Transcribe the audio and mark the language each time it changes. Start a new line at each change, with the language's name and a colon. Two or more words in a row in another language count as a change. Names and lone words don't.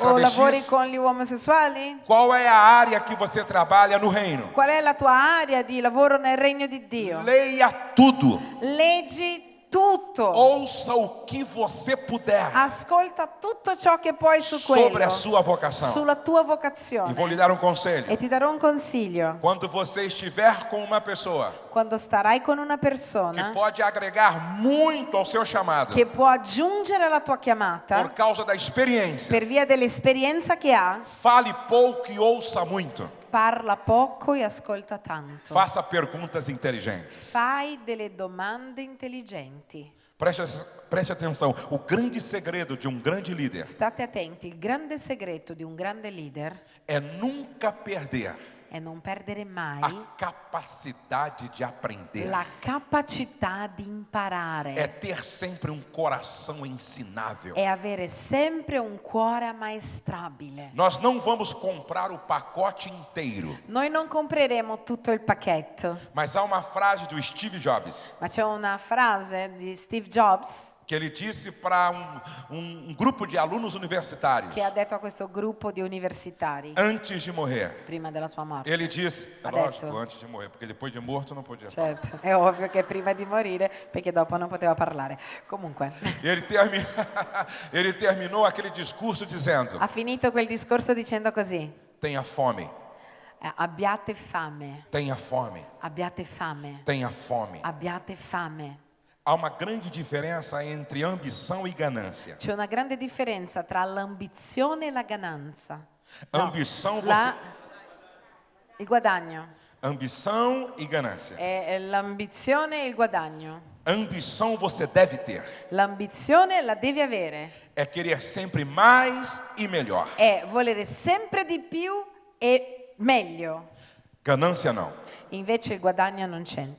Italian: o lavori
Portuguese: travestis.
Italian: con gli omosessuali.
Portuguese: Qual é a área que você trabalha no reino?
Italian: Qual è la tua area di lavoro nel regno di Dio?
Portuguese: Leia tudo.
Italian: Leggi tutto.
Portuguese: Ouça o que você puder
Italian: Ascolta tutto ciò che puoi su
Portuguese: sobre
Italian: quello,
Portuguese: a sua vocação.
Italian: sulla tua
Portuguese: E vou
Italian: vocazione.
Portuguese: lhe dar um conselho.
Italian: E ti darò un consiglio.
Portuguese: Quando você estiver com uma pessoa
Italian: Quando starai con una
Portuguese: que
Italian: persona
Portuguese: pode agregar muito ao seu chamado
Italian: che può aggiungere alla tua
Portuguese: por
Italian: chiamata
Portuguese: causa da experiência,
Italian: per via dell'esperienza che ha,
Portuguese: fale pouco e ouça muito.
Italian: parla poco e ascolta tanto.
Portuguese: Faça perguntas inteligentes.
Italian: Fai delle domande intelligenti.
Portuguese: Preste atenção. O grande segredo de um grande líder
Italian: State attenti, il grande segreto di un grande leader
Portuguese: é nunca perder
Italian: è non perdere mai
Portuguese: a capacidade de aprender.
Italian: la capacità di imparare.
Portuguese: É ter sempre um coração ensinável.
Italian: È avere sempre un cuore ammaestrabile.
Portuguese: Nós não vamos comprar o pacote inteiro,
Italian: Noi non compreremo tutto il pacchetto,
Portuguese: mas há uma frase do Steve Jobs
Italian: ma c'è una frase di Steve Jobs
Portuguese: que ele disse para um grupo de alunos universitários
Italian: che ha detto a questo gruppo di universitari
Portuguese: antes de morrer.
Italian: prima della sua morte.
Portuguese: Ele disse, é
Italian: Ha
Portuguese: lógico,
Italian: detto.
Portuguese: antes de morrer, porque depois de morto não podia.
Italian: Certo, è ovvio che prima di morire, perché dopo non poteva parlare. Comunque,
Portuguese: Ele terminou aquele discurso dizendo:
Italian: ha finito quel discorso dicendo così:
Portuguese: tenha fome,
Italian: abbiate fame,
Portuguese: tenha fome,
Italian: abbiate fame,
Portuguese: tenha fome.
Italian: abbiate fame.
Portuguese: Há uma grande diferença entre ambição e ganância.
Italian: C'è una grande differenza tra l'ambizione e la gananza.
Portuguese: Ambição,
Italian: Il guadagno.
Portuguese: ambição e ganância.
Italian: È l'ambizione e il guadagno.
Portuguese: Ambição você deve ter.
Italian: L'ambizione la devi avere.
Portuguese: É querer sempre mais e melhor.
Italian: È volere sempre di più e meglio.
Portuguese: Ganância não.
Italian: Invece il guadagno non c'entra.